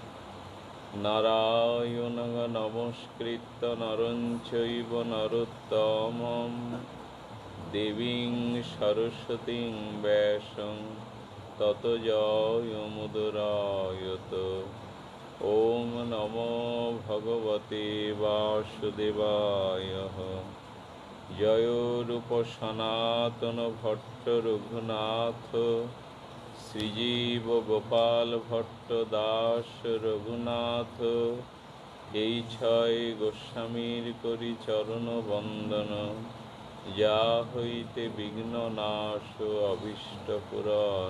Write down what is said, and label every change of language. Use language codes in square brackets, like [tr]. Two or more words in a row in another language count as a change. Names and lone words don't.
[sa] নারায়ণং নমস্কৃত্য নরং চৈব নরোত্তমং দেবীং সরস্বতীং ব্যাসং ততো জয়মুদরায়ত। ওম নমো ভগবতে বাসুদেবায়। [bn] জয় রূপ সনাতন ভট্ট রঘুনাথ শ্রীজীব গোপাল ভট্ট দাস রঘুনাথ। এই ছয় গোস্বামীর করি চরণ বন্দন, যা হইতে বিঘ্ন নাশ অভীষ্ট পূরণ।